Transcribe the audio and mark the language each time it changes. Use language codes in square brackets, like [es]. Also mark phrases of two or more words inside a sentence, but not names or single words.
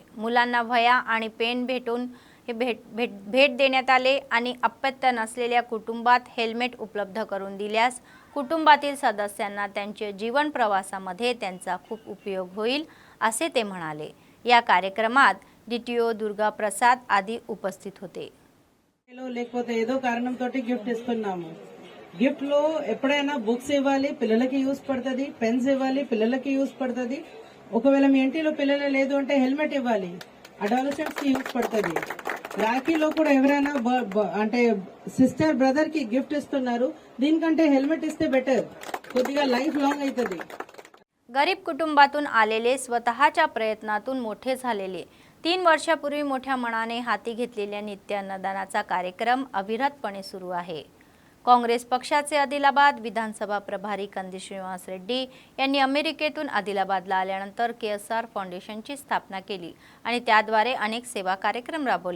[mr] मुलांना वह्या आणि पेन भेट देण्यात आले आणि अपत्य नसलेल्या कुटुंबात हेल्मेट उपलब्ध करून दिल्यास कुटुंबातील सदस्यांना त्यांच्या जीवन प्रवासामध्ये त्यांचा खूप उपयोग होईल असे ते म्हणाले. या कार्यक्रमात DTO दुर्गा प्रसाद आदी उपस्थित होते. [te] లేకపోతే ఏదో కారణంతోటి గిఫ్ట్ ఇస్తున్నాము. గిఫ్ట్ లో ఎప్పుడైనా బుక్స్ ఇవ్వాలి, పిల్లలకి యూస్ పడుతుంది, పెన్స్ ఇవ్వాలి, పిల్లలకి యూస్ పడుతుంది. ఒకవేళ మీ ఇంటిలో పిల్లలు లేదు అంటే హెల్మెట్ ఇవ్వాలి, అడాలసెంట్స్ కి యూస్ పడుతుంది. రాఖీలో కూడా ఎవరైనా అంటే [en] sister brother [te] కి గిఫ్ట్ ఇస్తున్నారు, దీనికంటే హెల్మెట్ ఇస్తే బెటర్, కొద్దిగా [en] life long [te] అవుతుంది. [mr] गरीब कुटुंबातून आलेले स्वतःच्या प्रयत्नातून मोठे झालेले 3 वर्षापूर्वी मोठ्या मनाने हाती घेतलेल्या नित्य अन्नदानाचा कार्यक्रम अविरतपणे सुरू आहे. काँग्रेस पक्षाचे आदिलाबाद विधानसभा प्रभारी कंदी श्रीनिवास रेड्डी यांनी अमेरिकेतून आदिलाबादला आल्यानंतर KSR फाउंडेशनची स्थापना केली आणि त्याद्वारे अनेक सेवा कार्यक्रम राबवले.